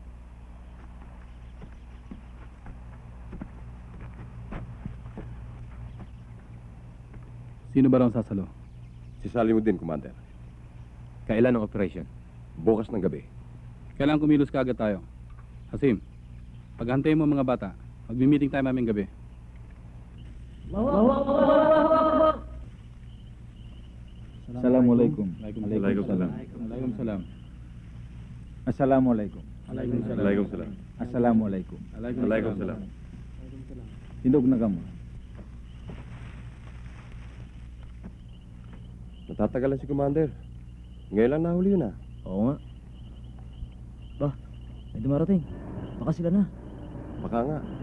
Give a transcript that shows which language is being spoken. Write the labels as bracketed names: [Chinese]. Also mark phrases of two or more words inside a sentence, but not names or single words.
[Filipino] Sino ba raw ang sasalo? Si Salimuddin, Commander. Kailan ang operation? Bukas ng gabi. Kailangan kumilos kaagad tayo. Hasim, paghantayin mo mga bata, magmi-meeting tayo mamayang gabi. Assalamualaikum. Waalaikumsalam. Waalaikumsalam. Assalamualaikum. Waalaikumsalam. Assalamualaikum. Waalaikumsalam. Hindog na kamo. Natatagalan si Commander. Ngayon lang nahuli yun ah. Oo nga. Ba, may dumarating. Baka sila na. Baka nga.